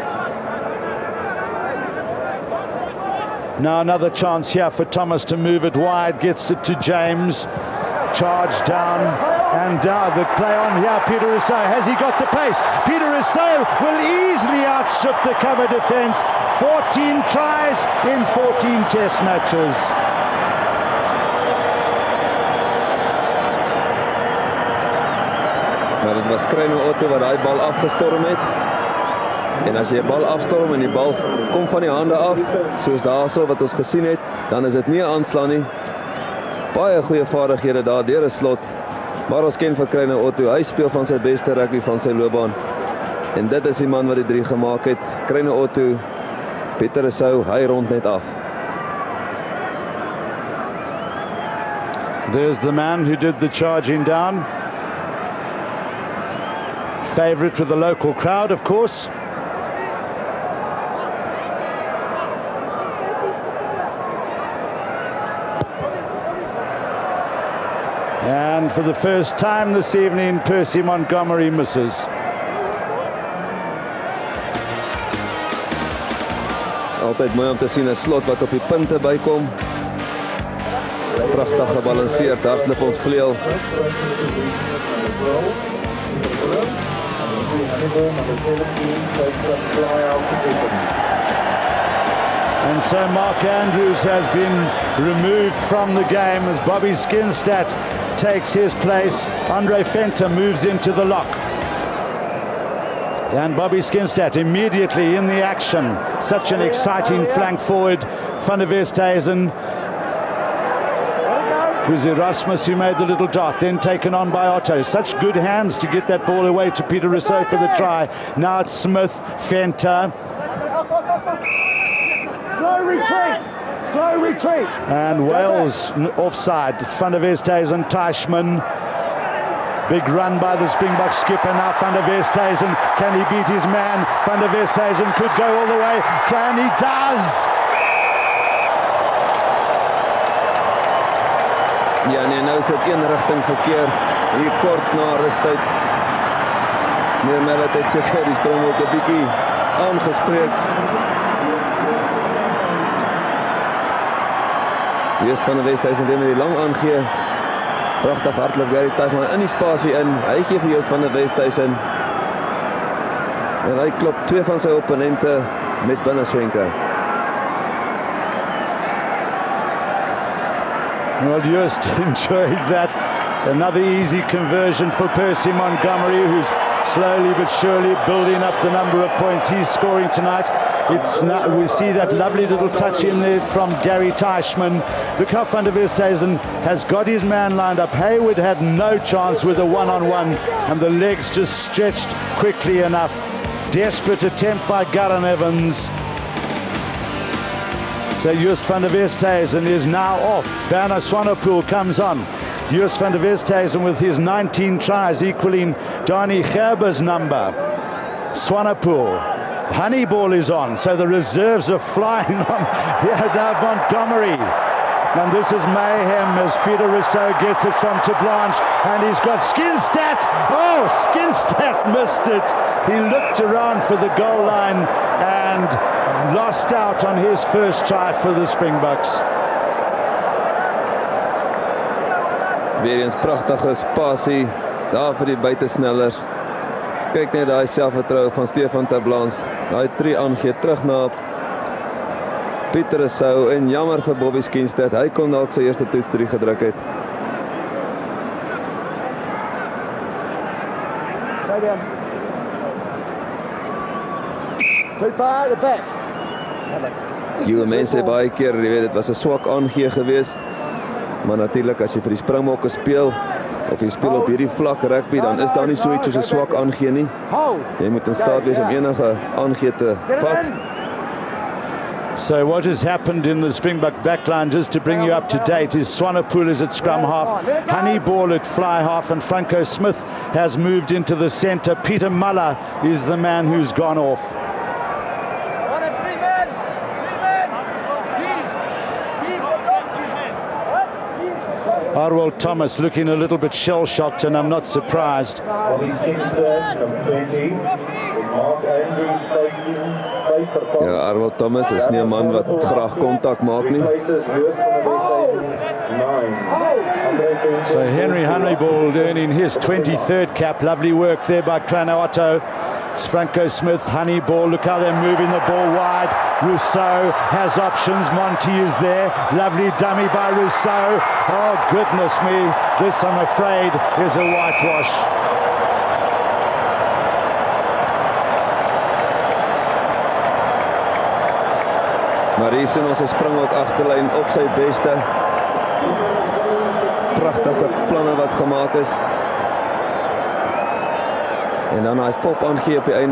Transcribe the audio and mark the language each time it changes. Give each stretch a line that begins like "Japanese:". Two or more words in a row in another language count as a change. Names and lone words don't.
English: Now another chance here for Thomas to move it wide. Gets it to James. Charge down and down. The play on here, Peter Rousseau. Has he got the pace? Peter Rousseau will easily outstrip the cover defence. 14 tries in 14 test matches.
Afrikaans: Maar dit was Kreino Otto wat daai bal afgestorm het. En as jy 'n bal afstorm en die bal kom van die hande af, soos daarso wat ons gesien het, dan is dit nie 'n aanslaan nie. Baie goeie vaardighede daar deur 'n slot. Maar ons ken vir Kreino Otto, hy speel van sy beste rugby van sy loopbaan. En dit is die man wat die 3 gemaak het. Kreino Otto, Pieter Rousseau, hy rond net af.
English: There's the man who did the charging down. Favourite with the local crowd, of course. And for the first time this evening, Percy Montgomery misses.
Afrikaans: Altyd mooi om te sien 'n slot wat op die punte bykom. Pragtig gebalanseerd, hardloop ons vleuel.
English: And so Mark Andrews has been removed from the game as Bobby Skinstad takes his place. Andre Venter moves into the lock. And Bobby Skinstad immediately in the action. Such an exciting flank forward. Van der Westhuizen. It was Erasmus who made the little dot, then taken on by Otto. Such good hands to get that ball away to Peter Rousseau for the try. Now it's Smith, Venter. Slow retreat! Slow retreat. And Wales offside. Van der Westhuizen, Teichmann. Big run by the Springbok skipper now. Van der Westhuizen, can he beat his man? Van der Westhuizen could go all the way. Can he? Does!
Afrikaans: Ja nee, nou is dit een rigting verkeer. Hier kort na rustyd. Meer Mellet het seker die Springbok 'n bietjie aangespreek. Joost van der Westhuizen het met die lang aangee. Pragtig hardloop Gary Teichmann in die spasie in. Hy gee vir Joost van der Westhuizen. En hy klop twee van sy opponente met binneswenke.
English: Well, Joost enjoys that. Another easy conversion for Percy Montgomery, who's slowly but surely building up the number of points he's scoring tonight. We see that lovely little touch in there from Gary Teichmann. Look how Van der Westhuizen has got his man lined up. Hayward had no chance with a one-on-one, and the legs just stretched quickly enough. Desperate attempt by Garran Evans. So Joost van der Westhuizen is now off. Werner Swanepoel comes on. Joost van der Westhuizen with his 19 tries, equaling Dani Gerber's number. Swanepoel. Honeyball is on, so the reserves are flying on. Here now Montgomery. And this is mayhem as Peter Rousseau gets it from Blanche, and he's got Skinstad. Oh, Skinstad missed it. He looked around for the goal line and lost out on his first try for the Springboks.
Afrikaans: Weer eens pragtige spasie daar vir die buitesnellers. Kyk net daai selfvertroue van Stefan Terblanche. Daai 3 aangee terug na Pieter Rousseau en jammer vir Bobby Skinstad. Hy kon dalk sy eerste toets 3 gedruk het.
English: Stay down. Too far at the back.
Afrikaans: Jy mense baie keer, jy weet, dit was 'n swak aangee geweest. Maar natuurlik as jy vir die Springbokke speel of jy speel op hierdie vlak rugby, dan is daar nie so iets soos 'n swak aangee nie. Jy moet in staat wees om enige aangee te vat.
English: So what has happened in the Springbok backline, just to bring you up to date, is Swanepoel is at scrum half, Honeyball at fly half, and Franco Smith has moved into the centre. Peter Muller is the man who's gone off. Arwell Thomas looking a little bit shell-shocked, and I'm not surprised.
Afrikaans: Ja, Arwell Thomas is nie 'n man wat graag kontak maak nie.
English: So Henry Honeyball earning his 23rd cap. Lovely work there by Krano Otto. It's Franco Smith, Honeyball. Look how they're moving the ball wide. Rousseau has options. Monty is there. Lovely dummy by Rousseau. Oh, goodness me. This, I'm afraid, is a whitewash.
Afrikaans: Maar hier sien ons 'n Springbok agterlyn op sy beste. Pragtige planne wat gemaak is. En dan hy fop aangee op die einde.